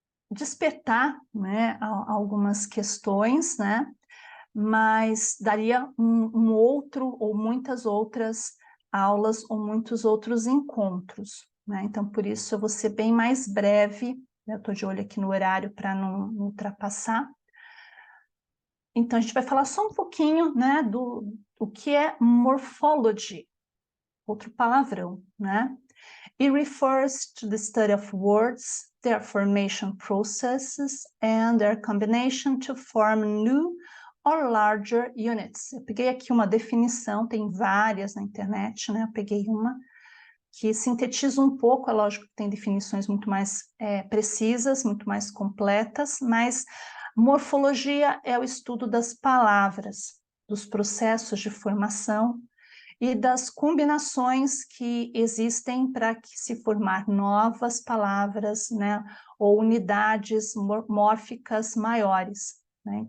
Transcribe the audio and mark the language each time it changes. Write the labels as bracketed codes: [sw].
[pt] despertar, né, algumas questões, né, mas daria um outro ou muitas outras aulas ou muitos outros encontros, né? Então, por isso eu vou ser bem mais breve, né? Eu estou de olho aqui no horário para não ultrapassar. Então, a gente vai falar só um pouquinho, né, do que é morphology, outro palavrão, né? [en] It refers to the study of words, their formation processes, and their combination to form new or larger units. [pt] Eu peguei aqui uma definição, tem várias na internet, né? Eu peguei uma que sintetiza um pouco, é lógico que tem definições muito mais precisas, muito mais completas, mas morfologia é o estudo das palavras, dos processos de formação e das combinações que existem para que se formar novas palavras, né, ou unidades mórficas maiores, né?